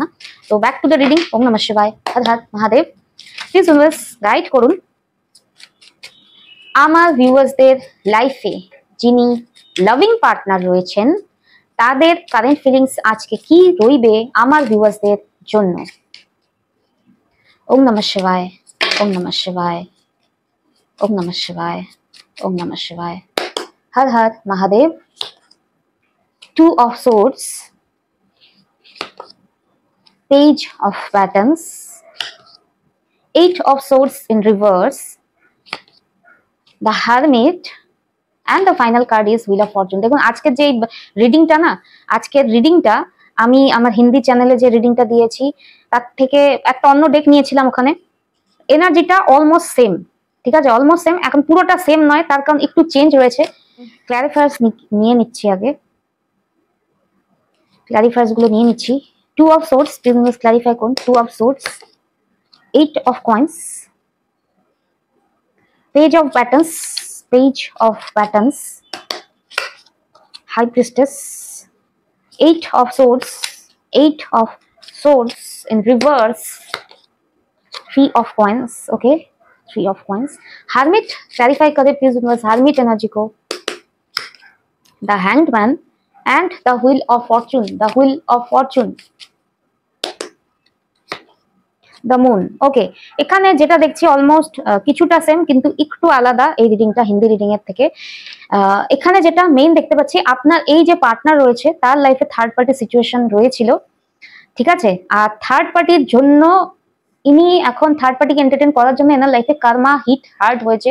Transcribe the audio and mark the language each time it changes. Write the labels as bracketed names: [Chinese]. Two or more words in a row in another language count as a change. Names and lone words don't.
[English] so back to the reading. [Sanskrit] ওম নমঃ শিবায়, হর হর মহাদেব। [English] please always [Bangla] গাইড করুন আমার ভিউয়ার্সদের লাইফে যিনি [English] loving partner [Bangla] রয়েছেন, তাদের [English] current feelings [Bangla] আজকে কি রইবে আমার ভিউয়ার্সদের জন্য। [Sanskrit] ওম নমঃ শিবায়, ওম নমঃ শিবায়, ওম নমঃ শিবায়, ওম নমঃ শিবায়, হর হর মহাদেব। [English] two of swords, page of patterns, eight of swords in reverse, the hermit, and the final card is wheel of fortune। [Bangla] দেখুন আজকের যে রিডিংটা না, আজকের রিডিংটা আমি আমার হিন্দি চ্যানেলে যে রিডিংটা দিয়েছি তার থেকে একটা অন্য ডেক নিয়েছিলাম। ওখানে এনার্জিটা [English] almost same, [Bangla] ঠিক আছে? [English] almost same, [Bangla] এখন পুরোটা সেম নয়, তার কারণ একটু চেঞ্জ রয়েছে। ক্ল্যারিফায়ার্স নিয়ে নিচ্ছি, আগে ক্ল্যারিফায়ার্স গুলো নিয়ে নিচ্ছি। [English] two of swords, please clarify করুন। two of swords, eight of coins, page of patterns, page of patterns, high priestess, eight of swords, eight of swords in reverse, three of coins, okay, three of coins, hermit, clarify kare please universe, hermit energy ko, the hanged man and the wheel of fortune, the wheel of fortune, the moon। [Bangla] ওকে, এখানে যেটা দেখছি অলমোস্ট কিছুটা সেম কিন্তু একটু আলাদা এই রিডিংটা হিন্দি রিডিং এর থেকে। এখানে যেটা মেইন দেখতে পাচ্ছি, আপনার এই যে পার্টনার রয়েছে তার লাইফে [English] third party situation [Bangla] রয়েছিল, ঠিক আছে? আর [English] third party's [Bangla] জন্য ইনি এখন [English] third party entertain [Bangla] করার জন্য এনার লাইফে [English] karma hit hard [Bangla] হয়েছে।